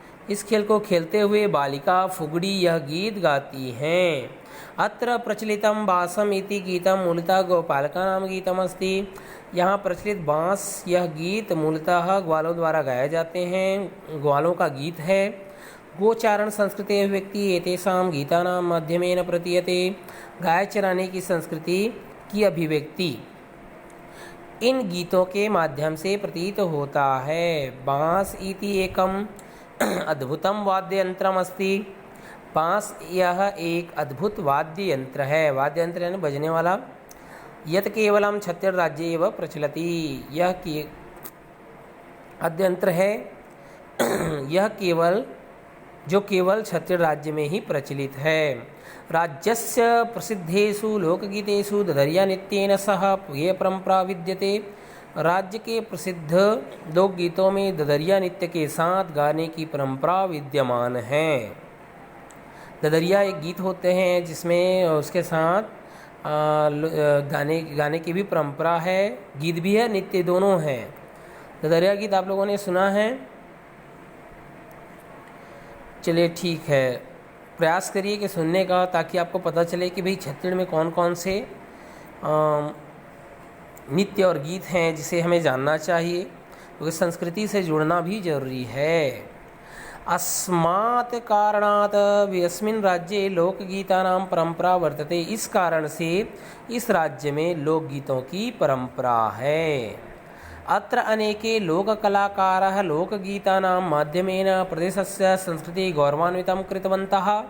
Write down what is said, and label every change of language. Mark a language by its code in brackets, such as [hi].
[hi] इस खेल को खेलते हुए बालिका फुगड़ी यह गीत गाती हैं। [sa] अत्र प्रचलितम बासम इति गीतम मूलतः गोपालकानां गीतमस्ति। [hi] यहाँ प्रचलित बांस यह गीत मूलतः ग्वालों द्वारा गाए जाते हैं, ग्वालों का गीत है। [sa] गोचारण संस्कृते व्यक्ति एतेषां गीतानां माध्यमेन प्रतीयते, [hi] गाय चराने की संस्कृति की अभिव्यक्ति इन गीतों के माध्यम से प्रतीत होता है। [sa] बांस इति एकम अद्भुतम वाद्य यंत्रम अस्ति। [hi] बांस यह एक अद्भुत वाद्य यंत्र है, वाद्य यंत्र यानी बजने वाला। [sa] यत केवलम छत्तीसगढ़ राज्ये एव प्रचलति, [hi] यह वाद्य यंत्र है यह केवल छत्तीसगढ़ राज्य में ही प्रचलित है। [sa] राज्यस्य प्रसिद्धेषु लोकगीतेषु ददरिया नृत्येन सह ये परंपरा विद्यते। [hi] राज्य के प्रसिद्ध लोकगीतों में ददरिया नृत्य के साथ गाने की परंपरा विद्यमान है। ददरिया एक गीत होते हैं जिसमें उसके साथ गाने की भी परंपरा है, गीत भी है, नृत्य दोनों हैं। ददरिया गीत आप लोगों ने सुना है। चलिए ठीक है, प्रयास करिए कि सुनने का, ताकि आपको पता चले कि भाई छत्तीसगढ़ में कौन कौन से नृत्य और गीत हैं जिसे हमें जानना चाहिए, क्योंकि संस्कृति से जुड़ना भी जरूरी है। [sa] अस्मात् कारणात् यस्मिन् राज्ये लोकगीतानां परंपरा वर्तते, [hi] इस कारण से इस राज्य में लोकगीतों की परंपरा है। [sa] अत्र अनेके लोककलाकाराः लोकगीतानां माध्यमेन प्रदेशस्य संस्कृति गौरवान्वितं कृतवन्तः।